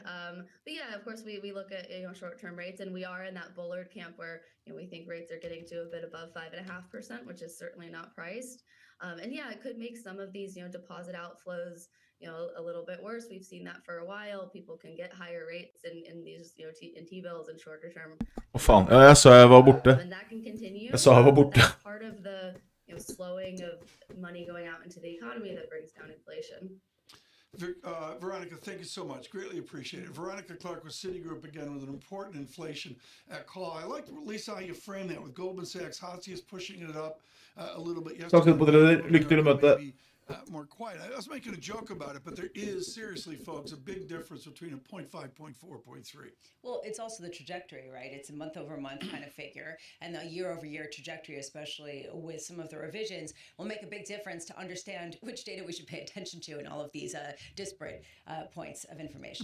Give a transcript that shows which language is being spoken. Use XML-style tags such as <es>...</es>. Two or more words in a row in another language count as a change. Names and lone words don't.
<en>But yeah, of course, we look at short-term rates, and we are in that Bullard camp where we think rates are getting to a bit above 5.5%, which is certainly not priced. And yeah, it could make some of these, deposit outflows, a little bit worse. We've seen that for a while. People can get higher rates in these, in T-bills and shorter term.</en> <no>Å faen, ja, jeg sa jeg var borte.</no> <en>And that can continue.</en> <no>Jeg sa jeg var borte.</no> <en>That's part of the, slowing of money going out into the economy that brings down inflation. Veronica, thank you so much. Greatly appreciate it. Veronica Clark with Citigroup again with an important inflation call. I like, Lisa, how you frame that with Goldman Sachs. Hattie is pushing it up a little bit yesterday.</en> <no>Takk på dere. Lykke til I møtet.</no> <en>More quiet. I was making a joke about it, but there is seriously, folks, a big difference between a 0.5, 0.4, 0.3. Well, it's also the trajectory, right? It's a month-over-month kind of figure, and the year-over-year trajectory, especially with some of the revisions, will make a big difference to understand which data we should pay attention to in all of these disparate points of information.</en>